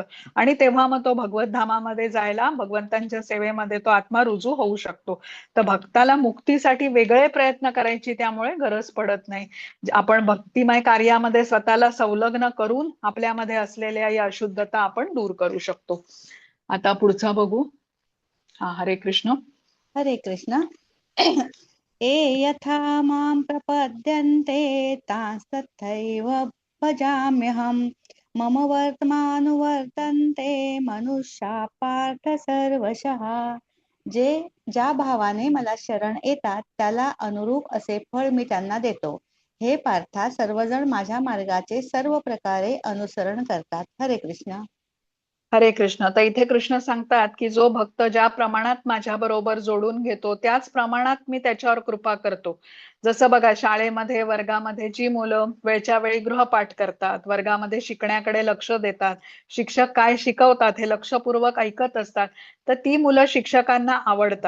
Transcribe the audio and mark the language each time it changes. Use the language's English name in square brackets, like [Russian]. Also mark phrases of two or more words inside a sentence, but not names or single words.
[Marathi] आणि तेव्हा मग तो भगवत धामामध्ये जायला, भगवंतांच्या सेवेमध्ये तो आत्मा रुजू होऊ शकतो. तर भक्ताला मुक्तीसाठी वेगळे प्रयत्न करायची त्यामुळे गरज पडत नाही. आपण भक्तिमय कार्यामध्ये स्वतःला संलग्न करून आपल्यामध्ये असलेल्या या अशुद्धता आपण दूर करू शकतो. आता पुढचा बघू. हरे कृष्ण. हरे कृष्ण. [Sanskrit] ये यथा मां प्रपद्यन्ते तांस्तथैव भजाम्यहम् मम वर्तमानुवर्तन्ते मनुष्या पार्थ सर्वशः. [Marathi] जे ज्या भावाने मला शरण येतात त्याला अनुरूप असे फळ मी त्यांना देतो. हे पार्था, सर्वजण माझ्या मार्गाचे सर्व प्रकारे अनुसरण करतात. हरे कृष्ण. हरे कृष्ण. तर इथे कृष्ण सांगतात की जो भक्त ज्या प्रमाणात माझ्या बरोबर जोडून घेतो त्याच प्रमाणात मी त्याच्यावर कृपा करतो. जसं बघा, शाळेमध्ये वर्गामध्ये जी मुलं वेळच्या वेळी गृहपाठ करतात, वर्गामध्ये शिकण्याकडे लक्ष देतात, शिक्षक काय शिकवतात हे लक्षपूर्वक ऐकत असतात, तर ती मुलं शिक्षकांना आवडतात.